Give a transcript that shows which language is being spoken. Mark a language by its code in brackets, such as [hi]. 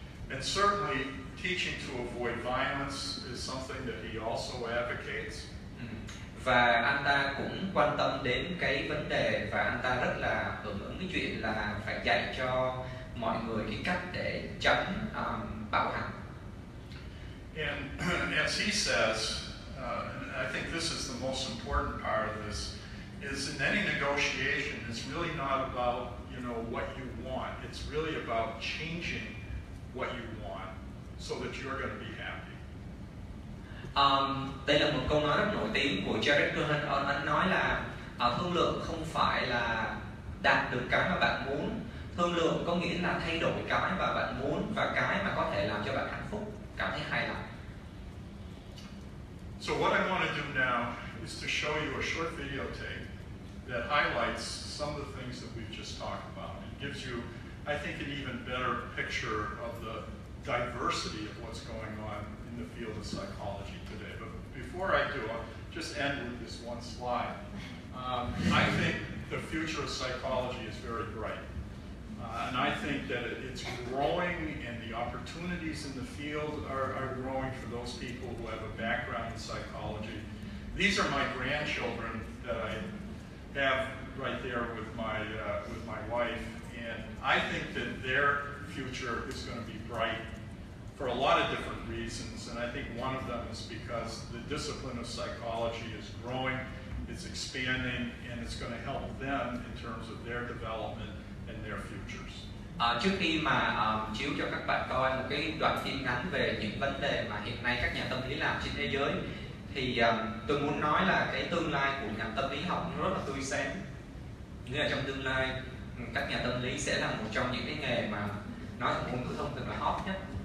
[en] And certainly teaching to avoid violence is something that he also advocates. [vi] Và anh ta cũng quan tâm đến cái vấn đề, và anh ta rất là hưởng ứng cái chuyện là phải dạy cho mọi người cái cách để tránh bạo hành. [en] And as he says, and I think this is the most important part of this, is in any negotiation, it's really not about, you know, what you want. It's really about changing what you want so that you're going to be happy. [vi] Đây là một câu nói rất nổi tiếng của Jared Cohen. Anh nói là thương lượng không phải là đạt được cái mà bạn muốn. Thương lượng có nghĩa là thay đổi cái mà bạn muốn và cái mà có thể làm cho bạn hạnh phúc, cảm thấy hài lòng. [en] So what I want to do now is to show you a short videotape that highlights some of the things that we've just talked about. It gives you, I think, an even better picture of the diversity of what's going on in the field of psychology today. But before I do, I'll just end with this one slide. I think the future of psychology is very bright. And I think that it's growing, and the opportunities in the field are growing for those people who have a background in psychology. These are my grandchildren that I have right there with my wife, and I think that their future is going to be bright for a lot of different reasons, and I think one of them is because the discipline of psychology is growing, it's expanding, and it's going to help them in terms of their development and their futures. [vi] Trước khi mà chiếu cho các bạn coi một cái đoạn phim ngắn về những vấn đề mà hiện nay các nhà tâm lý làm trên thế giới, thì tôi muốn nói là cái tương lai của ngành tâm lý học nó rất là tươi sáng. Nghĩa là trong tương lai các nhà tâm lý sẽ là một trong những cái nghề mà nói thành ngôn ngữ thông thường là hot nhất.